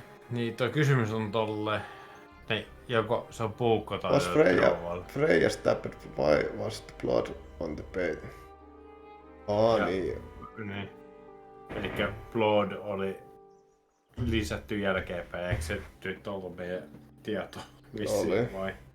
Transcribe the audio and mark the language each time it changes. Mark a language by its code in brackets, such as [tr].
[fi] Niin toi kysymys on tolle, niin joko se on puukko tai [en] was Freya stabbed, why was the blood on the paint? [fi] Niin. Elikkä blood oli lisätty jälkeenpäin, eikö se nyt ollut meidän tieto vissiin vai?